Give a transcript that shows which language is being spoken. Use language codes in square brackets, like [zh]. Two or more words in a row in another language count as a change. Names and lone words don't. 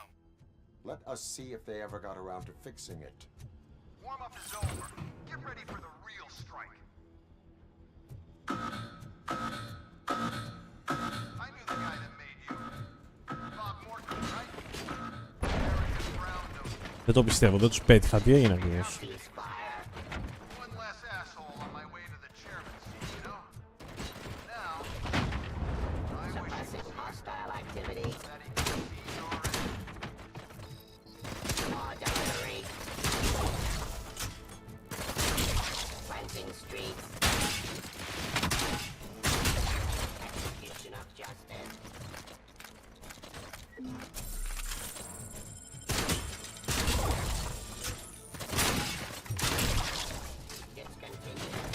[en] Let us see if they ever got around to fixing it. Warm-up is over. Get ready for the real strike. I knew the guy that made you. Bob Morton, right? Arrogant brown nose. [el] Δεν το πιστεύω, δεν τους πέτυχα. Τι έγινε ακριβώς? [en] One less asshole on my way to the chairman's seat, you know? Now, I wish you could hostile activity. that he could be your enemy. Artillery. Cleansing streets. Execution of justice. Discontinued.